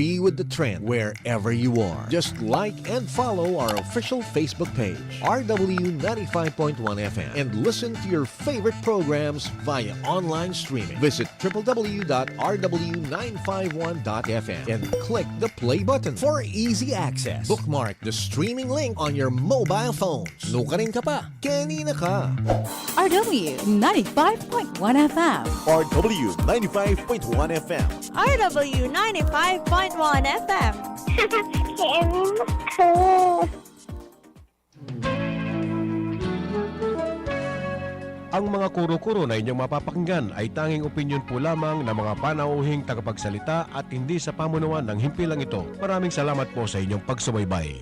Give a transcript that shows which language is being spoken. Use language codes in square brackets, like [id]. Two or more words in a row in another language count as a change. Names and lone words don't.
[en] Be with the trend wherever you are. Just like and follow our official Facebook page, RW 95.1 FM, and listen to your favorite programs via online streaming. Visit www.rw951.fm and click the play button for easy access. Bookmark the streaming link on your mobile phones. Nuka rin ka pa. Keni, Naka. RW 95.1 FM. RW 95.1 FM. RW 95.1 FM. Keni, Naka. [tl] Ang mga kuro-kuro na inyong mapapakinggan ay tanging opinyon po lamang ng mga panauhing tagapagsalita at hindi sa pamunuan ng himpilang ito. Maraming salamat po sa inyong pagsubaybay.